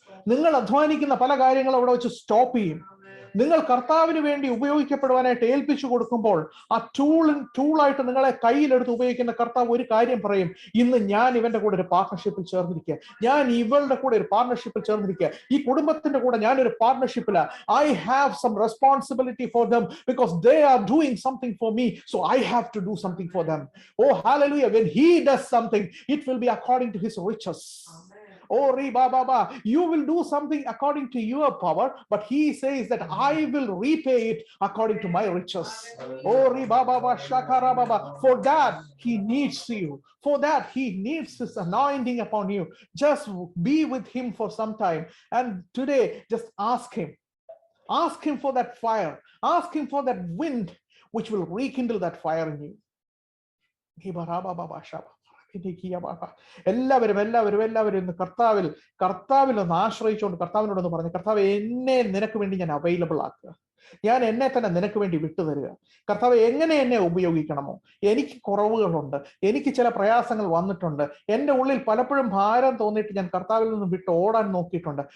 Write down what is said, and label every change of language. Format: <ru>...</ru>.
<ml>നിങ്ങൾ അധ്വാനിക്കുന്ന പല കാര്യങ്ങളും അവിടെ വെച്ച് സ്റ്റോപ്പ് ചെയ്യും. നിങ്ങൾ കർത്താവിന് വേണ്ടി ഉപയോഗിക്കപ്പെടുവാനായിട്ട് ഏൽപ്പിച്ചു കൊടുക്കുമ്പോൾ ആ ടൂളായിട്ട് നിങ്ങളെ കയ്യിലെടുത്ത് ഉപയോഗിക്കുന്ന കർത്താവ് ഒരു കാര്യം പറയും, ഇന്ന് ഞാൻ ഇവന്റെ കൂടെ ഒരു പാർട്ണർഷിപ്പിൽ ചേർന്നിരിക്കുക, ഞാൻ ഇവളുടെ കൂടെ ഒരു പാർട്ണർഷിപ്പിൽ ചേർന്നിരിക്കുക, ഈ കുടുംബത്തിന്റെ കൂടെ ഞാനൊരു പാർട്ണർഷിപ്പില്ല.</ml> <en>I have some responsibility for them because they are doing something for me, so I have to do something for them. Oh hallelujah. When he does something, it will be according to his riches. Oh, Reba Baba, you will do something according to your power, but he says that I will repay it according to my riches. Oh, Reba Baba, Shakara Baba. For that, he needs you. For that, he needs his anointing upon you. Just be with him for some time. And today, just ask him. Ask him for that fire. Ask him for that wind, which will rekindle that fire in you. Reba Baba, Shaba.</en> <ml>എല്ലാവരും ഇന്ന് കർത്താവിൽ ഒന്ന് ആശ്രയിച്ചുകൊണ്ട് കർത്താവിനോടൊന്ന് പറഞ്ഞു, കർത്താവ്, എന്നെ നിനക്ക് വേണ്ടി ഞാൻ അവൈലബിൾ ആക്കുക, ഞാൻ എന്നെ തന്നെ നിനക്ക് വേണ്ടി വിട്ടുതരിക. കർത്താവ്, എങ്ങനെ എന്നെ ഉപയോഗിക്കണമോ, എനിക്ക് കുറവുകളുണ്ട്, എനിക്ക് ചില പ്രയാസങ്ങൾ വന്നിട്ടുണ്ട്, എൻ്റെ ഉള്ളിൽ പലപ്പോഴും ഭാരം തോന്നിയിട്ട് ഞാൻ കർത്താവിൽ നിന്ന് വിട്ട് ഓടാൻ നോക്കിയിട്ടുണ്ട്.</ml>